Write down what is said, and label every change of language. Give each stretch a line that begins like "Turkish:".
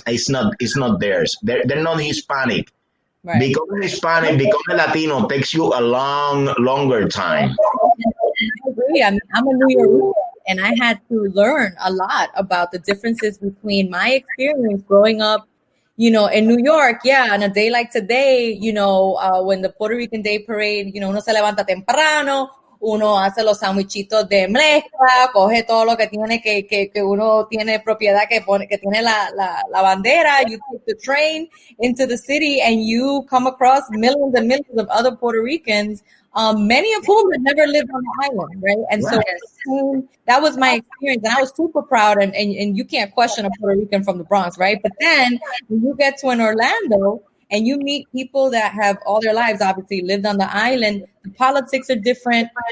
English: It's not theirs. They're not Hispanic. Right. Becoming Hispanic, becoming Latino takes you a longer time. I agree. I mean, I'm a New Yorker, and I had to learn a lot about the differences between my experience growing up, you know, in New York. Yeah, on a day like today, you know,
Spanish: when the Puerto Rican Day Parade, you know, uno se levanta temprano, uno hace los sandwichitos de mezcla, coge todo lo que tiene que uno tiene propiedad que tiene la bandera.
English: You take the train into the city and you come across millions and millions of other Puerto Ricans, many of whom had never lived on the island, right? And so that was my experience, and I was super proud. And you can't question a Puerto Rican from the Bronx, right? But then when you get to an Orlando and you meet people that have all their lives obviously lived on the island, the politics are different.